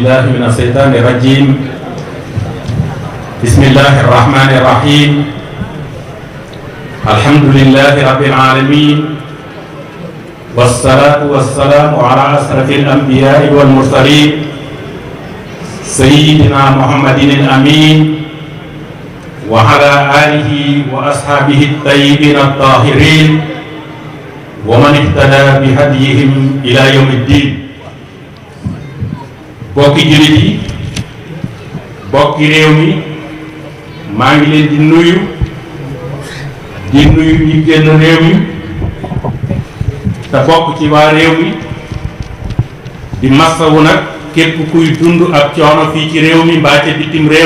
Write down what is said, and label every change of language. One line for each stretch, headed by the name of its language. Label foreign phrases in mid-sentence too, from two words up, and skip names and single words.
Arabic: بالله من الشيطان الرجيم بسم الله الرحمن الرحيم الحمد لله رب العالمين والصلاة والسلام على أشرف الأنبياء والمرسلين سيدنا محمد الأمين وعلى آله وأصحابه الطيبين الطاهرين ومن اهتدى بهديهم إلى يوم الدين.
Wolof: bokki jullit yi bokki réew mi maa ngi leen di nuyu ñi génn réew mi te bokk ci waa réew mi di massawu nag képp kuy dund ak coono fii ci réew mi mbaa ca bitim réew.